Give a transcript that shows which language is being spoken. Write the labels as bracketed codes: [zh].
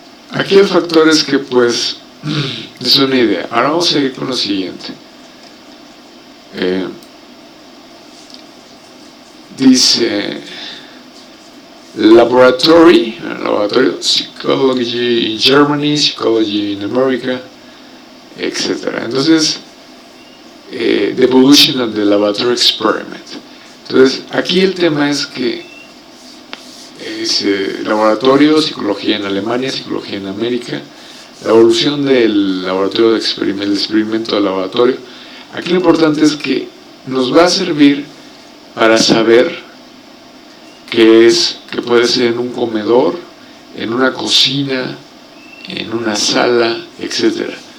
[es] Aquí hay factores que pues es una idea. Ahora vamos a seguir con lo siguiente. [en] Dice laboratory psychology in Germany, psychology in America, etc. Entonces, the evolution of the laboratory experiment. [es] Entonces, aquí el tema es que es laboratorio, psicología en Alemania, psicología en América, la evolución del laboratorio de experimento de laboratorio. Aquí lo importante es que nos va a servir para saber que puede ser en un comedor, en una cocina, en una sala, etc.